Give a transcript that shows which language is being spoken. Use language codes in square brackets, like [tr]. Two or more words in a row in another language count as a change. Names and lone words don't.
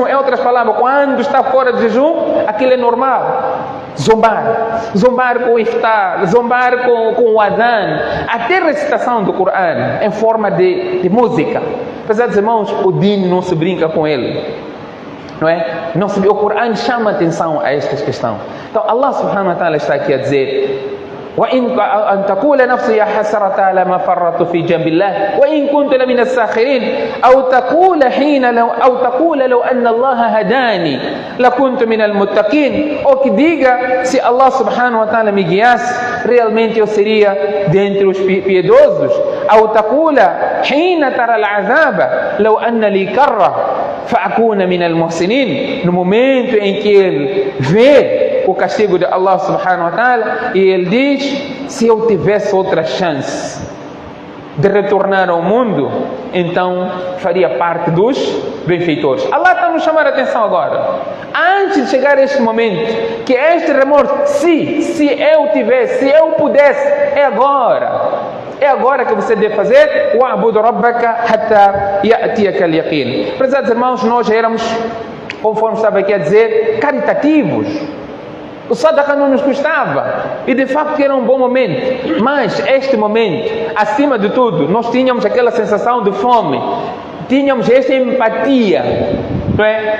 [pt] Em outras palavras, quando está fora de jejum, aquilo é normal. Zombar com o iftar, zombar com o adhan, até recitação do Corão em forma de música. Apesar dos irmãos, o din não se brinca com ele, não é? O Corão chama atenção a esta questão. Então [ar] الله سبحانه وتعالى [pt] está aqui a dizer: [ar] وإن أن تقول نفسي يا حسرة على ما فرطت في جنب الله وإن كنت لمن الساخرين أو تقول لو أن الله هداني لكنت من المتقين. [pt] Ou que diga, se [ar] الله سبحانه وتعالى [pt] me guiasse, realmente eu seria dentre os piedosos. [ar] أو تقول حين ترى العذاب لو أن لي كرة فأكون من المحسنين. [pt] No momento em que ele vê o castigo de [ar] الله سبحانه وتعالى [pt] e ele diz: se eu tivesse outra chance de retornar ao mundo, então faria parte dos benfeitores. Allah está nos chamando a atenção agora. Antes de chegar a este momento, que este remorso, se eu tivesse, se eu pudesse, é agora. É agora que você deve fazer. [ar] وَعْبُدْ رَبَّكَ حَتَّى يَأْتِيَكَ الْيَقِينُ. [pt] Prezados irmãos, nós já éramos, conforme estava aqui a dizer, caritativos. O sadaqa não nos custava, e de facto era um bom momento, mas este momento, acima de tudo, nós tínhamos aquela sensação de fome, tínhamos esta empatia, não é?